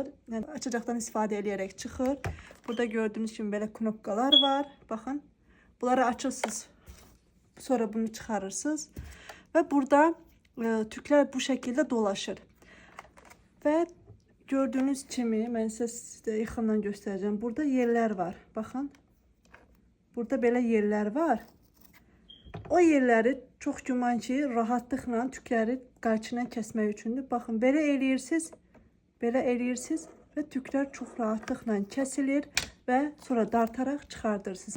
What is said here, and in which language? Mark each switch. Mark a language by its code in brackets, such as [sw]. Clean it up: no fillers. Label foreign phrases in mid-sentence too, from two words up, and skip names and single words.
[az] Yani açacaqdan istifadə edərək çıxır. [tr] Burada gördüğünüz gibi böyle knopkalar var. Bakın. Bunları açırsınız. [az] Sonra bunu çıxarırsınız. Ve burada tüklər [tr] bu şekilde dolaşır. Ve gördüğünüz [az] kimi, mən sizə yaxından göstereceğim. Burada yerler var. Bakın. Burada belə yerler var. O yerləri çox güman ki, rahatlıqla tükləri qayçından kəsmək üçündür. Baxın, belə eləyirsiniz, və tüklər çox rahatlıqla kəsilir və sonra dartaraq çıxardırsınız.